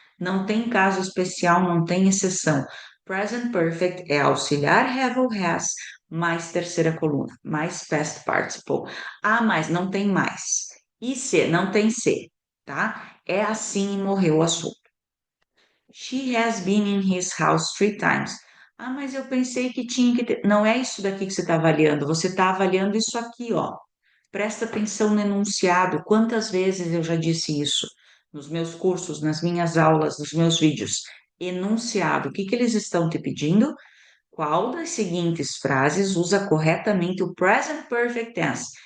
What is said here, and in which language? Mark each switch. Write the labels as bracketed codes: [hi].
[pt] Não tem caso especial, não tem exceção. Present Perfect é auxiliar have ou has, mais terceira coluna, mais past participle. Ah, mas não tem mais. E se, não tem se, tá? É assim e morreu o assunto. [en] She has been in his house 3 times. [pt] Ah, mas eu pensei que tinha que ter. Não é isso daqui que você está avaliando, você está avaliando isso aqui, ó. Presta atenção no enunciado. Quantas vezes eu já disse isso nos meus cursos, nas minhas aulas, nos meus vídeos? Enunciado. O que que eles estão te pedindo? Qual das seguintes frases usa corretamente o present perfect tense?